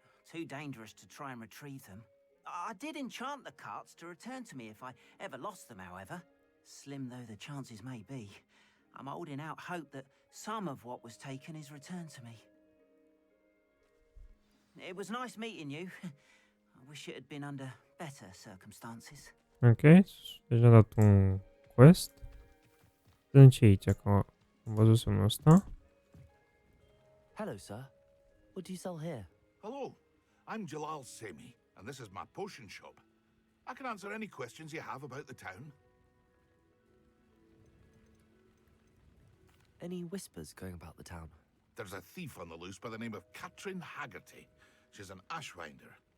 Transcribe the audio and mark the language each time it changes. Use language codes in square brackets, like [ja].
[en] Too dangerous to try and retrieve them. I did enchant the carts to return to me if I ever lost them, however. Slim though the chances may be, I'm holding out hope that some of what was taken is returned to me. It was nice meeting you. I wish it had been under better circumstances. [ro] Ok, deci a dat un quest. Dăm ce aici, că am văzut semnul ăsta. [en] Hello, sir. What do you sell here? Hello, I'm Jalal Semi, and this is my potion shop. I can answer any questions you have about the town. Any whispers going about the town? There's a thief on the loose by the name of Katrin Haggerty. She's an ashwinder.